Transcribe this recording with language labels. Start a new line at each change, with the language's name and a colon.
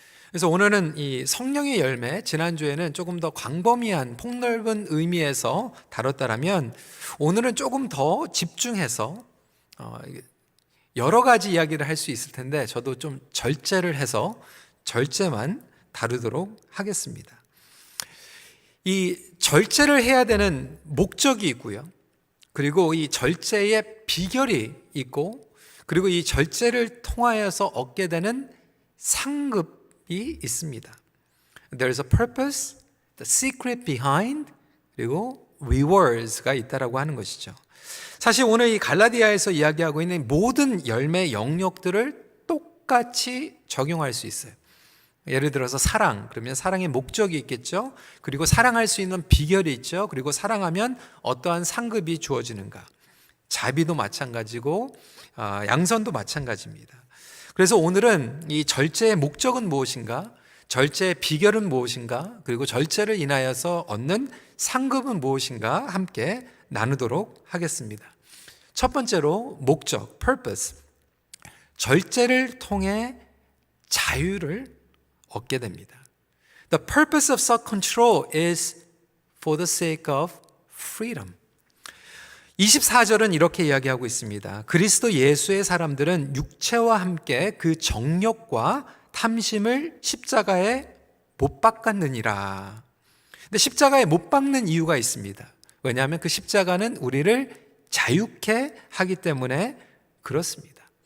Korean: 그래서 오늘은 이 성령의 열매, 지난주에는 조금 더 광범위한 폭넓은 의미에서 다뤘다라면 오늘은 조금 더 집중해서 여러 가지 이야기를 할 수 있을 텐데 저도 좀 절제를 해서 절제만 다루도록 하겠습니다. 이 절제를 해야 되는 목적이 있고요. 그리고 이 절제의 비결이 있고 그리고 이 절제를 통하여서 얻게 되는 상급이 있습니다.
English: There's a purpose, the secret behind,
Korean: 그리고
English: rewards가
Korean: 있다라고 하는 것이죠. 사실 오늘 이 갈라디아에서 이야기하고 있는 모든 열매 영역들을 똑같이 적용할 수 있어요. 예를 들어서 사랑, 그러면 사랑의 목적이 있겠죠. 그리고 사랑할 수 있는 비결이 있죠. 그리고 사랑하면 어떠한 상급이 주어지는가. 자비도 마찬가지고 양선도 마찬가지입니다. 그래서 오늘은 이 절제의 목적은 무엇인가, 절제의 비결은 무엇인가, 그리고 절제를 인하여서 얻는 상급은 무엇인가 함께 나누도록 하겠습니다. 첫 번째로 목적, purpose. 절제를 통해 자유를 얻게 됩니다.
English: The purpose of self-control is for the sake of freedom.
Korean: 24절은 이렇게 이야기하고 있습니다. 그리스도 예수의 사람들은 육체와 함께 그 정욕과 탐심을 십자가에 못 박았느니라. 근데 십자가에 못 박는 이유가 있습니다. 왜냐하면 그 십자가는 우리를 자유케 하기 때문에 그렇습니다.